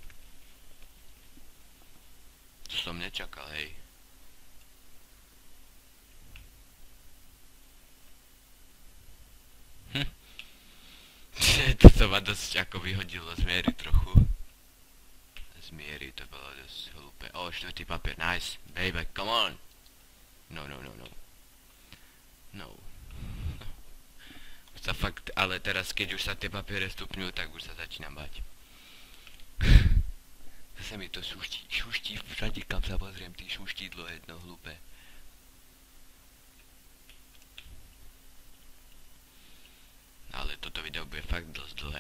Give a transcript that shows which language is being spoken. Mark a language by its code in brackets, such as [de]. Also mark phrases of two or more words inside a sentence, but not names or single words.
[sk] To som nečakal, hej. To ma dosť ako vyhodilo z miery trochu. Z miery to bolo dosť hlúpe. O, štvrtý papier, [en] nice. Baby, come on. No. [sk] No. Už sa fakt, ale teraz keď už sa tie papiere stupňujú, tak už sa začínam bať. Zase mi to šuští všade, kam sa pozriem, ty šuštidlo jedno hlúpe. Ale toto video bude fakt dosť dlhé.